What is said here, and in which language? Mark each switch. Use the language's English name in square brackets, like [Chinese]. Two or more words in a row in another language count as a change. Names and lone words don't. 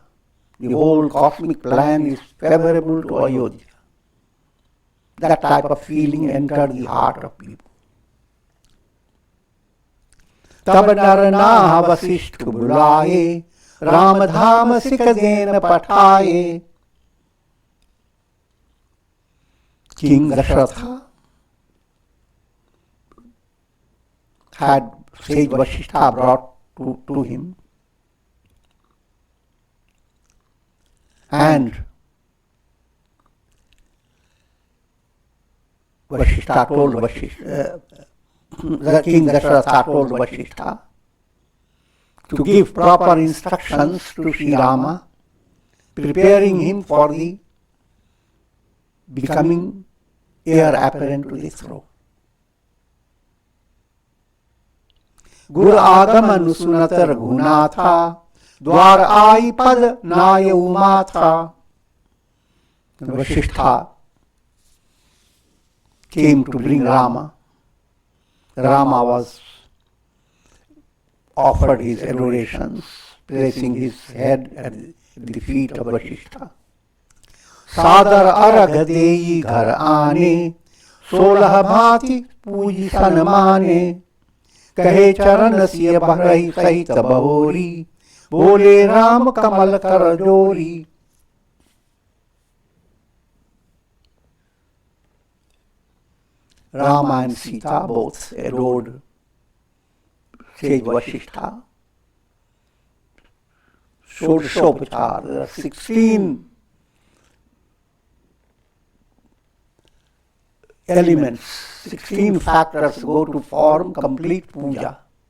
[English] The whole cosmic plan is favorable to Ayodhya. That type of feeling entered the heart of people. [Awadhi] तब नर नाह वशिष्ठ बुलाए राम धाम सिख देन पठाए. [English] King Dasharatha had sage Vasishtha brought to him, and Vasishtha told the King Dasharatha told Vasishtha to give proper instructions to Sri Rama, preparing him for the becoming heir apparent to the throne. [Awadhi] गुर आगमन सुनत रघुनाथा द्वार आई पद नाय उमा था. [English] Vasishtha came to bring Rama. Rama was offered his adorations, placing his head at the feet of Vasishtha. [Awadhi] सादर अर्घ देई घर आने 16 भांति पूजी सनमाने. कहे चरण सिय भरहि सहित बहोरी बोले राम कमल कर जोरी. [English] Rama and Sita both adored Sage Vasishtha. षोडशोपचार, there are 16 elements, 16 factors go to form complete puja.